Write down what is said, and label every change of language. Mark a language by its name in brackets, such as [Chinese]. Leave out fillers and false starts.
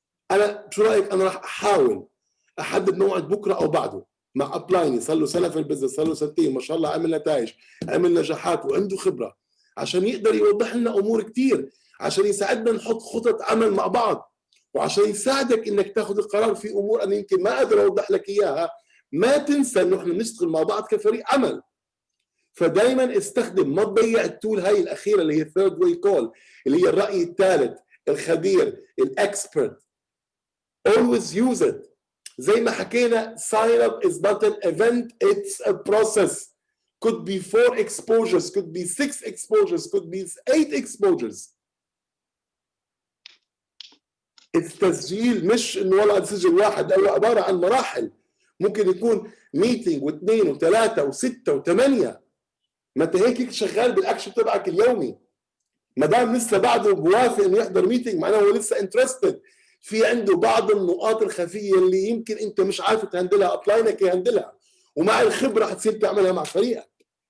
[Arabic] انا شو رايك انا راح احاول احدد موعد بكره او بعده مع ابلايني صار له سنه في البزنس صار له سنتين ما شاء الله عمل نتائج عمل نجاحات وعنده خبره عشان يقدر يوضح لنا امور كثير عشان يساعدنا نحط خطط عمل مع بعض وعشان يساعدك انك تاخذ القرار في امور انا يمكن ما اقدر اوضح لك اياها. ما تنسى انه احنا بنشتغل مع بعض كفريق عمل فدائما استخدم ما تضيع التول هاي الاخيره اللي هي ثيرد واي كول اللي هي الراي الثالث الخبير الاكسبرت. [English] always use it. [Arabic] زي ما حكينا [English] sign up is not an event it's a process. could be 4 exposures could be 6 exposures could be 8 exposures. [Arabic] التسجيل مش انه والله سجل واحد هو عباره عن مراحل ممكن يكون ميتينج واثنين وثلاثه وسته وثمانيه ما انت هيك شغال بالاكشن تبعك اليومي ما دام لسه بعده بوافق انه يحضر ميتينج معناه هو لسه انترستد في عنده بعض النقاط الخفيه اللي يمكن انت مش عارف تهندلها ابلاينك يهندلها ومع الخبره حتصير تعملها مع فريقك.